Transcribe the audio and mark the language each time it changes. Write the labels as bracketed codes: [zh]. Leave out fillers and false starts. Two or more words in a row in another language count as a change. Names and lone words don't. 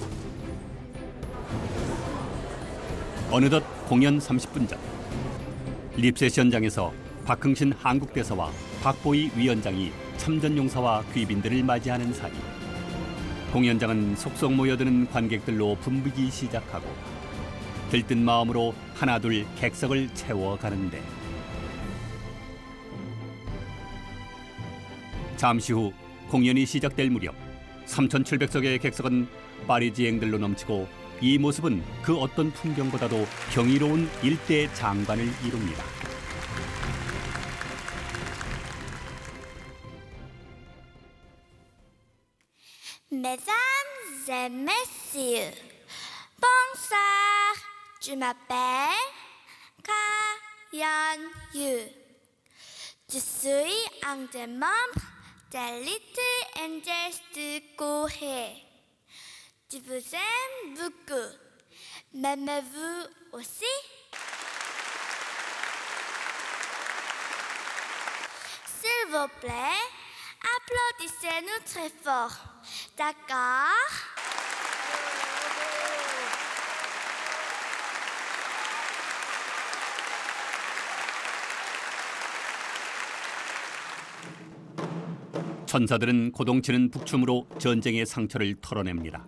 [ko] 어느덧 공연 30분 전, 립세션장에서 박흥신 한국대사와 박보희 위원장이 참전용사와 귀빈들을 맞이하는 사이, 공연장은 속속 모여드는 관객들로 붐비기 시작하고 들뜬 마음으로 하나둘 객석을 채워가는데, 잠시 후 공연이 시작될 무렵 3,700석의 객석은 파리지앵들로 넘치고, 이 모습은 그 어떤 풍경보다도 경이로운 일대 장관을 이룹니다. [fr] Mesdames et messieurs, bonsoir. Je m'appelle Ka-yeon Yu. Je suis un des membres des Little Angels de Corée. Je vous aime beaucoup. M'aimez-vous aussi? S'il vous plaît, applaudissez-nous très fort. D'accord? [ko] 천사들은 고동치는 북춤으로 전쟁의 상처를 털어냅니다.